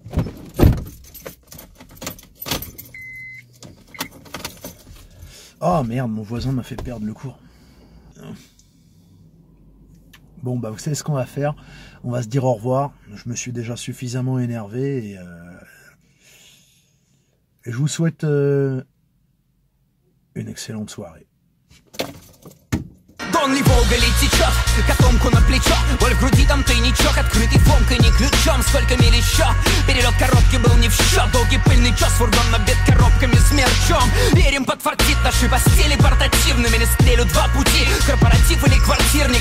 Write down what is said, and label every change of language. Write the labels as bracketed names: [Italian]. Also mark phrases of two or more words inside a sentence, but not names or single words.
[French] Oh merde, mon voisin m'a fait perdre le cours. Bon, bah vous savez ce qu'on va faire. On va se dire au revoir. Je me suis déjà suffisamment énervé et je vous souhaite... une excellente soirée. [Russian] Донли Волга течет, котомку на плечо. Боль в груди, там тайничок, открытый фомкой, не ключом. Сколько миль еще? Перелет коробки был не в счет. Долгий пыльный час, фургон набит коробками с мерчом. Верим, подфартит наши постели портативными. Не стрелю 2 пути, корпоратив или квартирник.